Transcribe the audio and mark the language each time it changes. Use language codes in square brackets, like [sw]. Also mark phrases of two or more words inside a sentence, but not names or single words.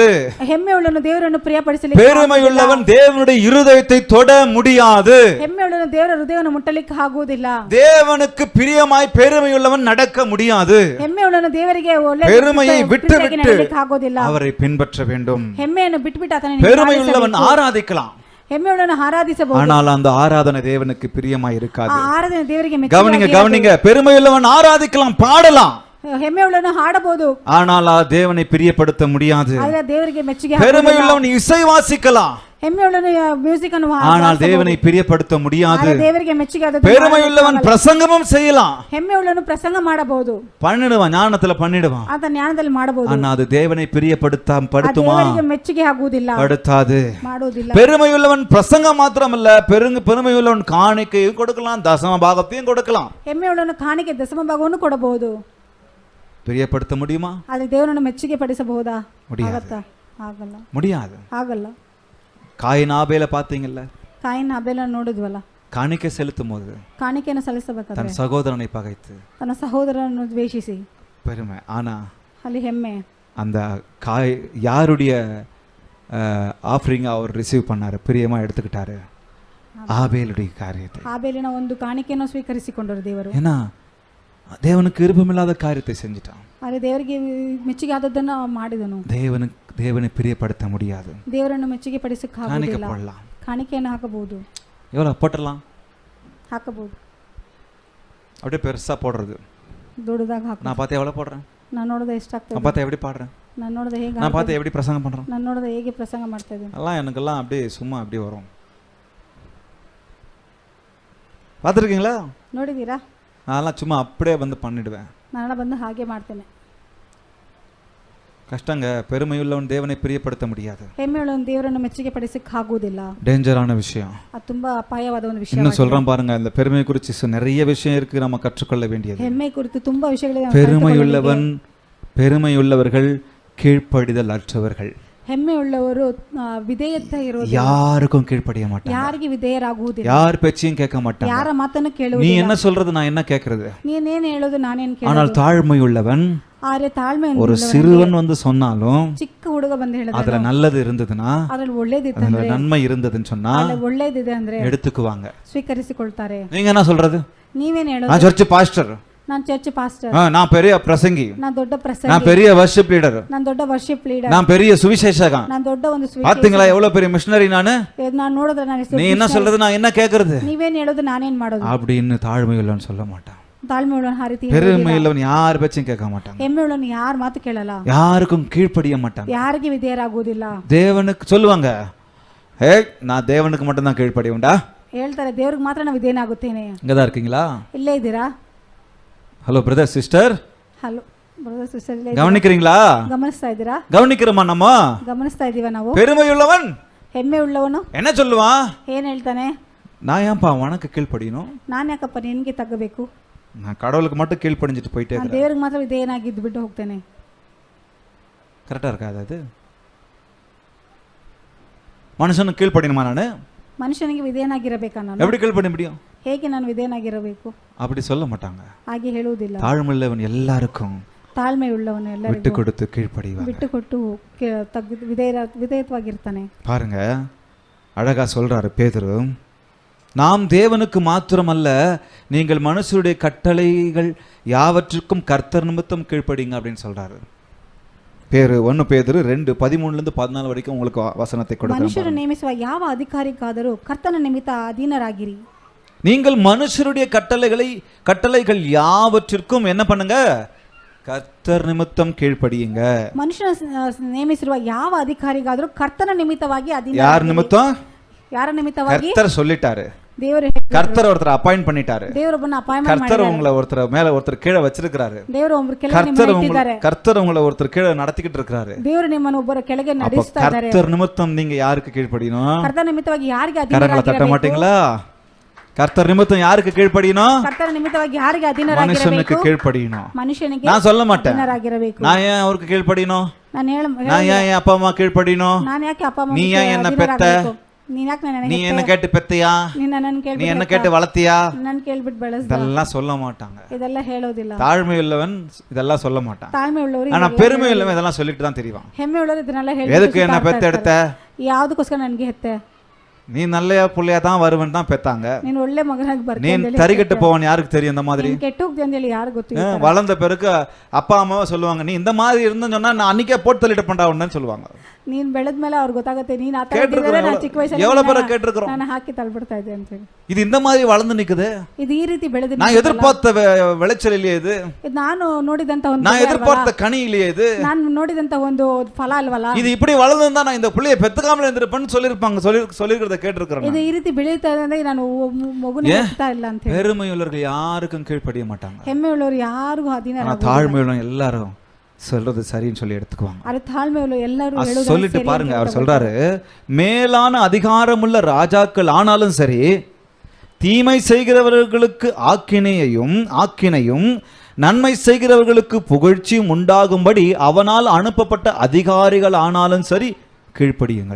[kn] ಹೆಮ್ಮೆ ಉಳ್ಳವನು ದೇವರನ್ನು ಪ್ರಿಯಪಡಿಸಲಿಕ್ಕೆ, [ta] பெருமையுள்ளவன் தேவனுடைய இருதயத்தை தொட முடியாது. [kn] ಹೆಮ್ಮೆ ಉಳ್ಳವನು ದೇವರ ಹೃದಯವನ್ನು ಮುಟ್ಟಲಿಕ್ಕೆ ಆಗುವುದಿಲ್ಲ. [ta] தேவனுக்கு பிரியமாய் பெருமையுள்ளவன் நடக்க முடியாது. [kn] ಹೆಮ್ಮೆ ಉಳ್ಳವನು ದೇವರಿಗೆ ಒಳ್ಳೆಯ [ta] பெருமையை விட்டுவிட்டு [kn] நடಲಿಕ್ಕೆ ಆಗುವುದಿಲ್ಲ. [ta] அவரை பின்பற்ற வேண்டும். [kn] ಹೆಮ್ಮೆಯನ್ನು ಬಿಟ್ಬಿಟ್ಟು ಆತನನ್ನು [ta] பெருமையுள்ளவன் ஆராதிக்கலாம், [kn] ಹೆಮ್ಮೆ ಉಳ್ಳವನು ಆರಾಧಿಸಬಹುದು, [ta] ஆனால் அந்த ஆராதனை தேவனுக்கு பிரியமாய் இருக்காது. [kn] ಆ ಆರಾಧನೆ ದೇವರಿಗೆ [ta] கவனிங்க, பெருமையுள்ளவன் ஆராதிக்கலாம், பாடலாம், [kn] ಹೆಮ್ಮೆ ಉಳ್ಳವನು ಹಾಡಬಹುದು, [ta] ஆனால் தேவனை பிரியப்படுத்த முடியாது. [kn] ಆದರೆ ದೇವರಿಗೆ ಮೆಚ್ಚುಗೆ. [ta] பெருமையுள்ளவன் இசை வாசிக்கலாம், [kn] ಹೆಮ್ಮೆಯುಳ್ಳವನು ಮ್ಯೂಸಿಕ್ ಅನ್ನು [ta] ஆனால் தேவனை பிரியப்படுத்த முடியாது. [kn] ಆದರೆ ದೇವರಿಗೆ ಮೆಚ್ಚುಗೆ ಆದದ್ದು [ta] பெருமையுள்ளவன் பிரசங்கமும் செய்யலாம், [kn] ಹೆಮ್ಮೆಯುಳ್ಳವನು ಪ್ರಸಂಗ ಮಾಡಬಹುದು, [ta] பண்ணிடுவான், ஞானத்துல பண்ணிடுவான். [kn] ಆತ ಜ್ಞಾನದಲ್ಲಿ ಮಾಡಬಹುದು. [ta] ஆனா அது தேவனை பிரியப்படுத்துமா? [kn] ದೇವರಿಗೆ ಮೆಚ್ಚುಗೆ ಆಗುವುದಿಲ್ಲ, [ta] படுத்தாது. [kn] ಮಾಡುವುದಿಲ್ಲ. [ta] பெருமையுள்ளவன் பிரசங்கம் மாத்திரமல்ல, பெருமையுள்ளவன் காணிக்கையும் கொடுக்கலாம், தசம பாகத்தையும் கொடுக்கலாம். [kn] ಹೆಮ್ಮೆಯುಳ್ಳವನು ಕಾಣಿಕೆ ದಶಮ ಭಾಗವನ್ನು ಕೊಡಬಹುದು. [ta] பிரியப்படுத்த முடியுமா? [kn] ಆದರೆ ದೇವರನ್ನು ಮೆಚ್ಚುಗೆ ಪಡಿಸಬಹುದಾ? [ta] முடியாது. [kn] ಆಗತ್ತಾ? ಆಗಲ್ಲ, [ta] முடியாது. [kn] ಆಗಲ್ಲ. [ta] காயின் ஆபேல பாத்தீங்கல்ல, [kn] ಕಾಯಿನ್ ಅಬೇಲನ್ನು ನೋಡಿದ್ವಲ್ಲ, [ta] காணிக்கை செலுத்தும் போது [kn] ಕಾಣಿಕೆಯನ್ನು ಸಲ್ಲಿಸಬೇಕಾದ್ರೆ [ta] தன் சகோதரனை பகைத்து [kn] ತನ್ನ ಸಹೋದರನನ್ನು ದ್ವೇಷಿಸಿ [ta] பெருமை. ஆனா [kn] ಅಲ್ಲಿ ಹೆಮ್ಮೆ. [ta] அந்த யாருடைய ஆஃபரிங் அவர் ரிசீவ் பண்ணாரு, பிரியமா எடுத்துக்கிட்டாரு? ஆபேலுடைய காரியத்தை. [kn] ಆಬೇಲಿನ ಒಂದು ಕಾಣಿಕೆಯನ್ನು ಸ್ವೀಕರಿಸಿಕೊಂಡರು ದೇವರು. [ta] ஏன்னா தேவனுக்கு விருப்பமில்லாத காரியத்தை செஞ்சிட்டான். [kn] ಆದರೆ ದೇವರಿಗೆ ಮೆಚ್ಚುಗೆ ಆದದ್ದನ್ನು ಮಾಡಿದನು. [ta] தேவனை பிரியப்படுத்த முடியாது. [kn] ದೇವರನ್ನು ಮೆಚ್ಚುಗೆ ಪಡಿಸಕ್ಕಾಗುವುದಿಲ್ಲ. [ta] போடலாம், [kn] ಕಾಣಿಕೆಯನ್ನು ಹಾಕಬಹುದು, [ta] எவ்வளோ போட்டுடலாம், [kn] ಹಾಕಬಹುದು, [ta] அப்படியே பெருசா போடுறது. [kn] ದೊಡ್ಡದಾಗ ಹಾಕ. [ta] நான் பார்த்து எவ்வளோ போடுறேன், [kn] ನಾನು ನೋಡಿದ ಎಷ್ಟಾಗ್ತದೆ, [ta] நான் பார்த்து எப்படி பாடுறேன், [kn] ನಾನು ನೋಡಿದ ಹೇಗೆ, [ta] நான் பார்த்து எப்படி பிரசங்கம் பண்றேன், [kn] ನಾನು ನೋಡಿದ ಹೇಗೆ ಪ್ರಸಂಗ ಮಾಡ್ತಾ ಇದ್ದೀನಿ, [ta] எல்லாம் எனக்கெல்லாம் அப்படியே சும்மா அப்படியே வரும். பார்த்துருக்கீங்களா? [kn] ನೋಡಿದ್ದೀರಾ? [ta] நான்லாம் சும்மா அப்படியே வந்து பண்ணிடுவேன். [kn] ನಾನು ಬಂದು ಹಾಗೆ ಮಾಡ್ತೇನೆ. [ta] கஷ்டங்க. பெருமையுள்ளவன் தேவனை பிரியப்படுத்த முடியாது. [kn] ಹೆಮ್ಮೆಯುಳ್ಳವನು ದೇವರನ್ನು ಮೆಚ್ಚುಗೆ ಪಡಿಸಕ್ಕಾಗುವುದಿಲ್ಲ. [ta] டேஞ்சரான விஷயம். [kn] ಅದು ತುಂಬಾ ಅಪಾಯವಾದ ಒಂದು ವಿಷಯ. [ta] இன்னும் சொல்றேன் பாருங்க, இந்த பெருமை குறித்து நிறைய விஷயம் இருக்கு, நம்ம கற்றுக்கொள்ள வேண்டியது. [kn] ಹೆಮ್ಮೆ ಕುರಿತು ತುಂಬಾ ವಿಷಯಗಳಿವೆ. [ta] பெருமையுள்ளவர்கள் கீழ்ப்படிதல் அற்றவர்கள். [kn] ಹೆಮ್ಮೆಯುಳ್ಳವರು ವಿಧೇಯತೆ ಇರೋದು, [ta] யாருக்கும் கீழ்ப்படிய மாட்டாங்க, [kn] ಯಾರಿಗೆ ವಿಧೇಯರಾಗುವುದಿಲ್ಲ, [ta] யார் பேச்சையும் கேட்க மாட்டாங்க, [kn] ಯಾರ ಮಾತನ್ನು [ta] நீ [kn] ಕೇಳುವುದಿಲ್ಲ, [ta] என்ன சொல்றது நான் என்ன கேட்கறது. [kn] ನೀನೇನು ಹೇಳೋದು ನಾನೇನು ಕೇಳೋದು. [ta] ஆனால் தாழ்மையுள்ளவன், [kn] ಆದರೆ ತಾಳ್ಮೆ [ta] ஒரு சிறுவன் வந்து சொன்னாலும் [kn] ಚಿಕ್ಕ ಹುಡುಗ ಬಂದು ಹೇಳಿದ್ರೆ [ta] அதுல நல்லது இருந்ததுன்னா, [kn] ಅದ್ರಲ್ಲಿ ಒಳ್ಳೇದಿತ್ತು [ta] அதுல [kn] ಅಂದ್ರೆ, [ta] நன்மை இருந்ததுன்னு சொன்னா [kn] ಅದ್ರಲ್ಲಿ ಒಳ್ಳೇದಿದೆ ಅಂದ್ರೆ [ta] எடுத்துக்குவாங்க. [kn] ಸ್ವೀಕರಿಸಿಕೊಳ್ತಾರೆ. [ta] நீங்க என்ன சொல்றது? [kn] ನೀವೇನು ಹೇಳೋದು? [ta] நான் [en] church pastor, [kn] ನಾನು [en] church pastor, [ta] நான் பெரிய பிரசங்கி, [kn] ನಾನು ದೊಡ್ಡ [ta] நான் [kn] ಪ್ರಸಂಗಿ, [ta] பெரிய [en] worship leader, [kn] ನಾನು ದೊಡ್ಡ [en] worship leader, [ta] நான் பெரிய சுவிசேஷகன். [kn] ನಾನು ದೊಡ್ಡ ಒಂದು [ta] பாத்தீங்களா எவ்வளவு பெரிய மிஷனரி நானு? [kn] ನಾನು ನೋಡಿದ್ರೆ ನಾನು [ta] நீ என்ன சொல்றது, நான் என்ன கேக்குறது [kn] ನೀವೇನು ಹೇಳೋದು ನಾನೇನ್ ಮಾಡೋದು [ta] அப்படின்னு தாழ்மையுள்ளவன் சொல்ல மாட்டான். [kn] ತಾಳ್ಮೆ ಉಳ್ಳವನು ಆ ರೀತಿ [ta] பெருமையுள்ளவன் யார் பேச்சையும் கேட்க மாட்டாங்க, [kn] ಹೆಮ್ಮೆ ಉಳ್ಳವನು ಯಾರ ಮಾತು ಕೇಳಲ್ಲ, [ta] யாருக்கும் கீழ்ப்படிய மாட்டாங்க, [kn] ಯಾರಿಗೆ ವಿಧೇಯರಾಗುವುದಿಲ್ಲ. [ta] தேவனுக்கு சொல்லுவாங்க, ஏ நான் தேவனுக்கு மட்டும் தான் கீழ்ப்படியும்டா. [kn] ಹೇಳ್ತಾರೆ ದೇವ್ರಿಗೆ ಮಾತ್ರ ನಾವು ವಿಧೇಯನಾಗುತ್ತೇನೆ. [ta] இங்கதான் இருக்கீங்களா? [kn] ಇಲ್ಲೇ ಇದ್ದೀರಾ? [en] hello brother sister, hello brother sister, [ta] கவனிக்கிறீங்களா? [kn] ಗಮನಿಸ್ತಾ ಇದ್ದೀರಾ? [ta] கவனிக்கிறோமா? நம்ம [kn] ಗಮನಿಸ್ತಾ ಇದೀವ ನಾವು. [ta] பெருமையுள்ளவன் [kn] ಹೆಮ್ಮೆ ಉಳ್ಳವನು [ta] என்ன சொல்லுவான்? [kn] ಏನ್ ಹೇಳ್ತಾನೆ? [ta] நான் ஏன்பா உனக்கு கீழ்ப்படியணும், [kn] ನಾನು ಯಾಕಪ್ಪ ನಿನ್ಗೆ ತగ్గಬೇಕು, [ta] நான் கடவுளுக்கு மட்டும் கீழ்ப்படிஞ்சிட்டு போயிட்டே [kn] ನಾನು [ta] இருக்கேன். [kn] ದೇವ್ರಿಗೆ ಮಾತ್ರ ವಿಧೇಯನಾಗಿದ್ದು ಬಿಟ್ಟು ಹೋಗ್ತೇನೆ. [ta] கரெக்டா இருக்காது அது? மனுஷனுக்கு கீழ்ப்படியணுமா? நான் [kn] ಮನುಷ್ಯನಿಗೆ ವಿಧೇಯನಾಗಿರಬೇಕಾ? ನಾನು [ta] எப்படி கீழ்ப்படிய முடியும்? [kn] ಹೇಗೆ ನಾನು ವಿಧೇಯನಾಗಿರಬೇಕು? [ta] அப்படி சொல்ல மாட்டாங்க. [kn] ಹಾಗೆ ಹೇಳುವುದಿಲ್ಲ. [ta] தாழ்மையுள்ளவன் எல்லாருக்கும் [kn] ತಾಳ್ಮೆ ಉಳ್ಳವನು [ta] விட்டு [kn] ಎಲ್ಲರಿಗೂ [ta] கொடுத்து கீழ்ப்படிவான். [kn] ಬಿಟ್ಟು ಕೊಟ್ಟು ವಿಧೇಯತ್ವಾಗಿರ್ತಾನೆ. [ta] பாருங்க, அழகா சொல்றாரு பேதுரு, நாம் தேவனுக்கு மாத்திரமல்ல, நீங்கள் மனுஷருடைய கட்டளைகள் யாவற்றுக்கும் கர்த்தர் நிமித்தம் கீழ்ப்படிங்க அப்படின்னு சொல்றாரு. 1 பேதுரு 2:13-14 வரைக்கும் உங்களுக்கு வசனத்தை [kn] ಮನುಷ್ಯರು [ta] கொடுக்கிறேன். [kn] ನೇಮಿಸುವ ಯಾವ ಅಧಿಕಾರಿಗಾದರೂ ಕರ್ತನ ನಿಮಿತ್ತ ಅಧೀನರಾಗಿರಿ. [ta] நீங்கள் மனுஷருடைய கட்டளைகள் யாவற்றிற்கும் என்ன பண்ணுங்க? கர்த்தர் நிமித்தம் கீழ்ப்படியுங்க. [kn] ಮನುಷ್ಯನ ನೇಮಿಸಿರುವ ಯಾವ ಅಧಿಕಾರಿಗಾದರೂ ಕರ್ತನ ನಿಮಿತ್ತವಾಗಿ [ta] யார் நிமித்தம்? [kn] ಯಾರ ನಿಮಿತ್ತವಾಗಿ? [ta] கர்த்தர் சொல்லிட்டாரு. [kn] ದೇವರು [ta] கர்த்தர் ஒருத்தர் அப்பாயிண்ட் பண்ணிட்டாரு. [kn] ದೇವರೊಬ್ಬನ ಅಪಾಯಿಂಟ್ಮೆಂಟ್ [ta] கர்த்தர் [kn] ಮಾಡಿದ್ದಾರೆ. [ta] உங்களை ஒருத்தர் கீழே வச்சிருக்காரு. [kn] ದೇವರು ಒಬ್ಬರ ಕೆಳಗೆ ನಿಮ್ಮನ್ನು ಇಟ್ಟಿದ್ದಾರೆ. [ta] கர்த்தர் உங்களை ஒருத்தர் கீழே நடத்திக்கிட்டு இருக்காரு. [kn] ದೇವರು ನಿಮ್ಮನ್ನು ಒಬ್ಬರ ಕೆಳಗೆ [ta] அப்ப [kn] ನಡೆಸ್ತಾ ಇದ್ದಾರೆ. [ta] கர்த்தர் நிமித்தம் நீங்க யாருக்கு கீழ்ப்படியணும்? [kn] ಕರ್ತನ ನಿಮಿತ್ತವಾಗಿ ಯಾರಿಗೆ [ta] கரங்களை தட்ட [kn] ಅಧೀನರಾಗಿರಬೇಕು? [ta] மாட்டீங்களா? கர்த்தர் நிமித்தம் யாருக்கு கீழ்ப்படியணும்? [kn] ಕರ್ತನ ನಿಮಿತ್ತವಾಗಿ ಯಾರಿಗೆ [ta] மனுஷனுக்கு [kn] ಅಧೀನರಾಗಿರಬೇಕು? [ta] கீழ்ப்படியணும். [kn] ಮನುಷ್ಯನಿಗೆ [ta] நான் சொல்ல மாட்டேன். [kn] ಅಧೀನರಾಗಿರಬೇಕು. [ta] நான் ஏன் அவருக்கு கீழ்ப்படியணும்? [kn] ನಾನು [ta] நான் ஏன் என் அப்பா அம்மா கீழ்ப்படியணும்? [kn] ನಾನು ಯಾಕೆ ಅಪ್ಪ ಅಮ್ಮ [ta] நீ ஏன் என்ன பெத்த? [kn] ನೀನ್ ಯಾಕೆ [ta] நீ என்ன கேட்டு பெத்தியா? நீ என்ன கேட்டு வளர்த்தியா? [kn] ನನ್ನ ಕೇಳ್ಬಿಟ್ಟು ಬೆಳೆಸ್ದ. [ta] இதெல்லாம் சொல்ல மாட்டாங்க. [kn] ಇದೆಲ್ಲ ಹೇಳೋದಿಲ್ಲ. [ta] தாழ்மை உள்ளவன் இதெல்லாம் சொல்ல மாட்டான். [kn] ತಾಳ್ಮೆ ಉಳ್ಳವರು [ta] ஆனா பெருமை உள்ளவன் இதெல்லாம் சொல்லிட்டு தான் தெரிவான். [kn] ಹೆಮ್ಮೆ ಉಳ್ಳವರು ಇದನ್ನೆಲ್ಲ ಹೇಳಿ [ta] எதுக்கு என்ன பெத்த எடுத்த? [kn] ಯಾವುದಕ್ಕೋಸ್ಕರ ನನಗೆ ಹೆತ್ತೆ? [ta] நீ நல்ல புள்ளையா தான் வருவன் தான் பெத்தாங்க. [kn] ನೀನು ಒಳ್ಳೆ ಮಗನಾಗಿ [ta] நீ [kn] ಬರ್ತೀನಿ ಅಂತ ಹೇಳಿ [ta] தறிகட்டு போவன் யாருக்கு தெரியும் இந்த மாதிரி? [kn] ನೀನು ಕೆಟ್ಟೋಗ್ತಿ ಅಂತ ಹೇಳಿ ಯಾರು ಗೊತ್ತಿಲ್ಲ. [ta] வளர்ந்த பிறகு அப்பா அம்மாவை சொல்லுவாங்க, நீ இந்த மாதிரி இருந்தேன்னு சொன்னா நான் அன்னைக்கே போட்டு தள்ளிட்டு பண்ணா உடனே சொல்லுவாங்க. [kn] ನೀನ್ ಬೆಳೆದ್ಮೇಲೆ ಅವ್ರಿಗೆ ಗೊತ್ತಾಗುತ್ತೆ ನೀನ್ ಆ ತರ ಇದ್ದಿದ್ರೆ ನಾನು ಚಿಕ್ಕ [ta] எவ்வளவு பேரை [kn] ವಯಸ್ಸಲ್ಲಿ [ta] கேட்டிருக்கிறோம். [kn] ನಾನು ಹಾಕಿ ತಳ್ಬಿಡ್ತಾ ಇದ್ದೆ ಅಂತ ಹೇಳಿ. [ta] இது இந்த மாதிரி வளர்ந்து நிக்குது. [kn] ಇದು ಈ ರೀತಿ ಬೆಳೆದಿದೆ. [ta] நான் எதிர்பார்த்த விளைச்சல் இல்லையே இது. [kn] ಇದು ನಾನು ನೋಡಿದಂತ ಒಂದು [ta] நான் எதிர்பார்த்த கனி இல்லையே இது. [kn] ನಾನು ನೋಡಿದಂತ ಒಂದು ಫಲ ಅಲ್ವಲ್ಲ. [ta] இது இப்படி வளர்ந்துருந்தா நான் இந்த புள்ளைய பெத்துக்காமல இருந்திருப்பேன்னு சொல்லிருப்பாங்க. சொல்லிருக்கிறத கேட்டிருக்கிறேன். [kn] ಇದು ಈ ರೀತಿ ಬೆಳೀತಾ ಇದೆ ಅಂದ್ರೆ ನಾನು ಮಗುನೇ ಹುಟ್ಟುತ್ತಾ ಇಲ್ಲ ಅಂತ ಹೇಳಿ. [ta] பெருமை உள்ளவர்கள் யாருக்கும் கீழ்ப்படிய மாட்டாங்க. [kn] ಹೆಮ್ಮೆ ಉಳ್ಳವರು ಯಾರಿಗೂ ಅಧೀನ [ta] ஆனா தாழ்மை உள்ளவங்க எல்லாரும் சொல்றது சரின்னு சொல்லி எடுத்துக்குவாங்க. அது தாழ்மை உள்ள எல்லாரும் ಹೇಳೋದು சொல்லிட்டு பாருங்க, அவர் சொல்றாரு, மேலான அதிகாரமுள்ள ராஜாக்கள் ஆனாலும் சரி, தீமை செய்கிறவர்களுக்கு ஆக்கினையும் நன்மை செய்கிறவர்களுக்கு புகழ்ச்சியும் உண்டாகும்படி அவனால் அனுப்பப்பட்ட அதிகாரிகள் ஆனாலும் சரி கீழ்ப்படியுங்கள்.